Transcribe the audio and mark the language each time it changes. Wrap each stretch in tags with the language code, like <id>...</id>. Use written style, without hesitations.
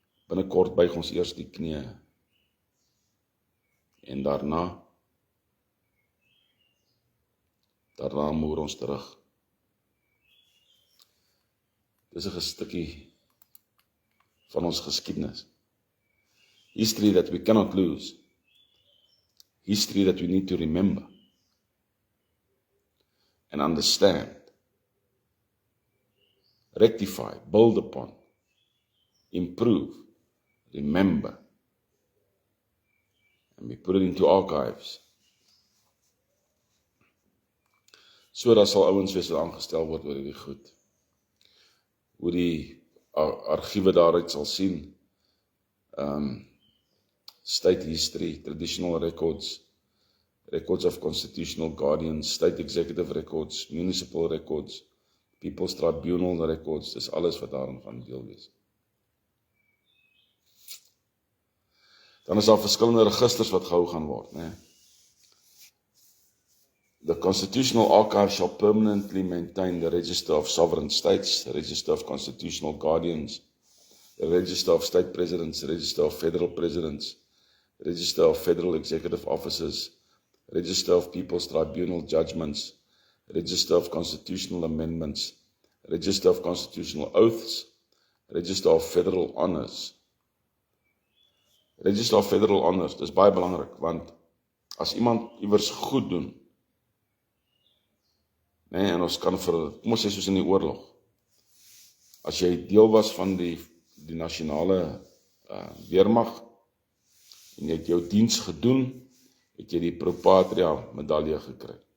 <af>Binnekort buig ons eers die knieë. En daarna Daarna moer ons terug. Dis 'n stukkie van ons geskiedenis.</af> <en>History that we cannot lose. History that we need to remember and understand, rectify, build upon, improve, remember, and we put it into archives.</en> <af>So daar sal ouens wees wat aangestel word oor hierdie goed. Hoe die argiewe daaruit sal sien,</af> <en>state history, traditional records, records of constitutional guardians, state executive records, municipal records, people's tribunal records,</en> <af>dis alles wat daarin gaan deel wees. Dan is daar verskillende registers wat gehou gaan word, né?</af> <en>The Constitutional Archive shall permanently maintain the Register of Sovereign States, the Register of Constitutional Guardians, the Register of State Presidents, the Register of Federal Presidents, the Register of Federal Executive Officers, Register of People's Tribunal Judgments, Register of Constitutional Amendments, Register of Constitutional Oaths, Register of Federal Honors.</en> <af>Register of Federal Honors, dis baie belangrik, want as iemand iewers goed doen, nee, en ons kan kom ons sê soos in die oorlog, as jy deel was van die nasionale weermag, en jy het jou diens gedoen, het jy die Pro Patria medalje gekry.</af>